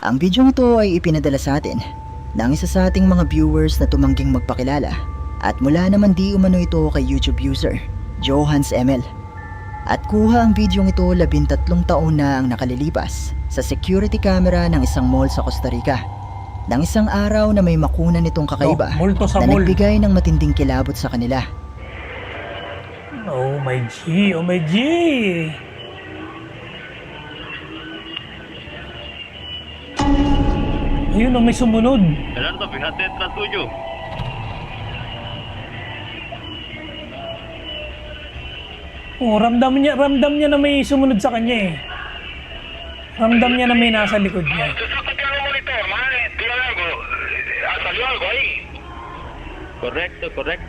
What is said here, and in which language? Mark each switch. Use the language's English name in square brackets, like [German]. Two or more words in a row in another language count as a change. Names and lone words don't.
[Filipino] Ang video ito ay ipinadala sa atin ng isa sa ating mga viewers na tumangging magpakilala at mula naman di umano ito kay YouTube user, Johans ML. At kuha ang video ito 13 taon na ang nakalilipas sa security camera ng isang mall sa Costa Rica. Nang isang araw na may makunan itong kakaiba multo sa na mall. nagbigay ng matinding kilabot sa kanila. [English] Oh my G, oh my G. [Filipino] Ayun, oh, may sumunod. [Spanish] Gerardo, fíjate detrás tuyo. [Filipino] Oh, ramdam niya na may sumunod sa kanya eh. Ramdam niya na may nasa likod niya. [Spanish] Correcto.